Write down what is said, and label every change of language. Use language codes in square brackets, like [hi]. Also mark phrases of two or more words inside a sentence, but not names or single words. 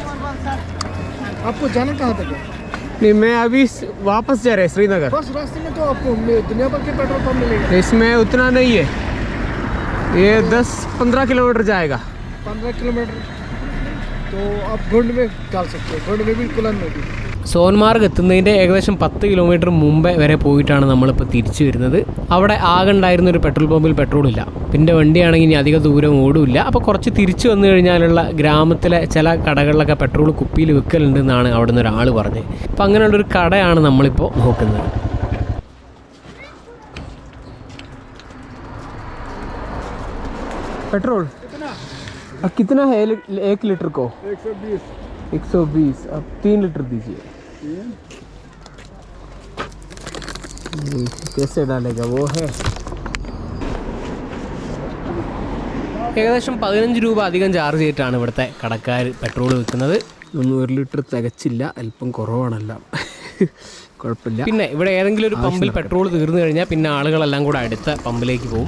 [hi] है। आपको जाना कहाँ तक है? नहीं, मैं अभी वापस जा रहा है श्रीनगर। बस रास्ते में तो आपको दुनिया भर के [en] petrol pump [hi] मिलेगा। इसमें उतना नहीं है, ये 10-15 किलोमीटर जाएगा। 15 किलोमीटर तो आप घुंड में डाल सकते हो, घुंड में भी कुलन में भी। [ml] സോൻമാർഗ് എത്തുന്നതിൻ്റെ ഏകദേശം 10 കിലോമീറ്റർ മുമ്പേ വരെ പോയിട്ടാണ് നമ്മളിപ്പോൾ തിരിച്ചു വരുന്നത്. അവിടെ ആകെ ഉണ്ടായിരുന്ന ഒരു പെട്രോൾ പമ്പിൽ പെട്രോളില്ല. പിന്നെ വണ്ടിയാണെങ്കിൽ ഇനി അധിക ദൂരം ഓടില്ല. അപ്പോൾ കുറച്ച് തിരിച്ചു വന്നു കഴിഞ്ഞാലുള്ള ഗ്രാമത്തിലെ ചില കടകളിലൊക്കെ പെട്രോൾ കുപ്പിയിൽ വിൽക്കലുണ്ട് എന്നാണ് അവിടെ നിന്ന് ഒരാൾ പറഞ്ഞത്. അപ്പോൾ അങ്ങനെയുള്ളൊരു കടയാണ് നമ്മളിപ്പോൾ നോക്കുന്നത്. [hi] पेट्रोल कितना है 1 लीटर को? 120। अब 3 लीटर दीजिए। कैसे डालेगा वो है? [ml] ഏകദേശം 15 രൂപ അധികം ചാർജ് ചെയ്തിട്ടാണ് ഇവിടുത്തെ കടക്കാർ പെട്രോൾ വിൽക്കുന്നത്. 1 ലിറ്റർ തികച്ചില്ല, അല്പം കുറവാണല്ലോ. കുഴപ്പമില്ല. പിന്നെ ഇവിടെ ഏതെങ്കിലും ഒരു പമ്പിൽ പെട്രോൾ തീർന്നു കഴിഞ്ഞാൽ പിന്നെ ആളുകളെല്ലാം കൂടെ അടുത്ത പമ്പിലേക്ക് പോകും.